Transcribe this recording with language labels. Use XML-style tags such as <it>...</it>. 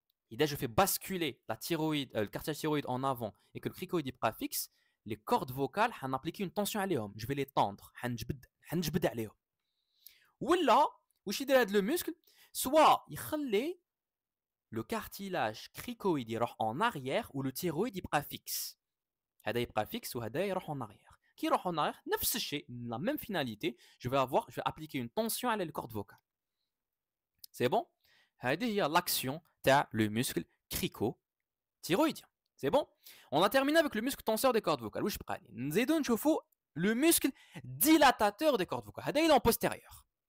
<fr>Et dès que je fais basculer le cartilage thyroïde en avant et que le cricoïde il prend fixe, les cordes vocales, on applique une tension</fr> <ar>عليهم.</ar> <fr>Je vais les tendre.</fr> <ar>حنجبد عليهم. ولا واش يدير هذا</ar> <fr>le muscle, soit يخلي le cartilage cricoïde يروح en arrière ou le thyroïde il prend fixe.</fr> <ar>هذا يبقى fixe وهذا يروح</ar> <fr>en arrière. Qui يروح en arrière,</fr> <ar>نفس الشيء,</ar> <fr>la même finalité, je vais appliquer une tension à la corde vocale. C'est bon? هذه هي l'action تاع le muscle cricothyroïdien. C'est bon? On a terminé avec le muscle tenseur des cordes vocales.</fr> <ar>واش بقى لي؟ نزيدو نشوفوا</ar> <fr>le muscle dilatateur des cordes vocales. هذا il est en postérieur.</fr>